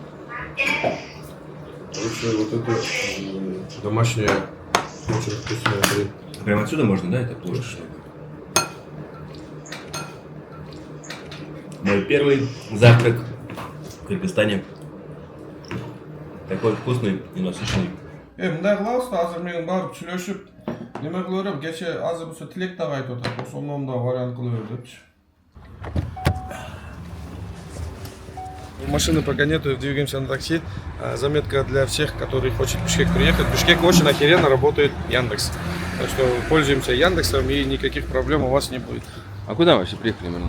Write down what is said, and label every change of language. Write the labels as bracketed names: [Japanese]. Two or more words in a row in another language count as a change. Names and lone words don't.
[Russian] Лучше вот это домашняя, очень вкусная хрень. Прямо отсюда можно, да, это площадь? Мой первый завтрак в Кыргызстане. Такой вкусный и насыщенный. [Kyrgyz] Мындай кылабыз да, азыр менин барып сүйлөшүп неме кыла берем, кече азыр болсо Тилек дагы айтып атат, ошондон да вариант кыла бер депчи. [Russian] Машины пока нету, двигаемся на такси. Заметка для всех, которые хотят в Бишкек приехать. В Бишкек очень охеренно работает Яндекс. Так что пользуемся Яндексом и никаких проблем у вас не будет. А куда вообще приехали, Мирон?